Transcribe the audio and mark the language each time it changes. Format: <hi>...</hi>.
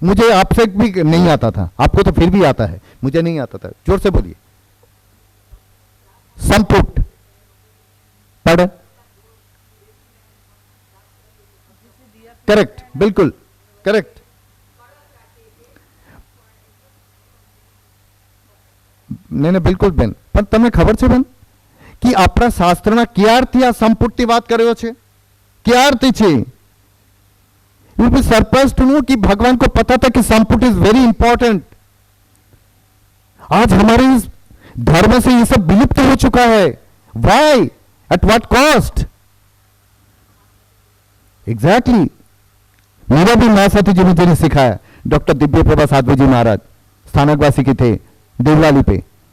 <hi>मुझे आपसे भी नहीं आता था, आपको तो फिर भी आता है, मुझे नहीं आता था। जोर से बोलिए। संपुट पढ़, करेक्ट, बिल्कुल करेक्ट। नहीं बिल्कुल</hi> <gu>બેન, પણ તમને ખબર છે બેન कि આપણા શાસ્ત્રના ક્યારથી આ સંપુટની વાત કર્યો છે? ક્યારથી છે?</gu> <en>You will be surprised to know</en> <hi>कि भगवान को पता था कि</hi> <en>संपुट is very important.</en> <hi>आज हमारे इस धर्म से ये सब विलुप्त हो चुका है।</hi> <en>Why? At what cost?</en> <hi>Exactly. मेरा भी मां साथी जी मुझे सिखाया, डॉक्टर दिव्य प्रभा साध्वी जी महाराज स्थानकवासी के थे देवलाली पे।</hi>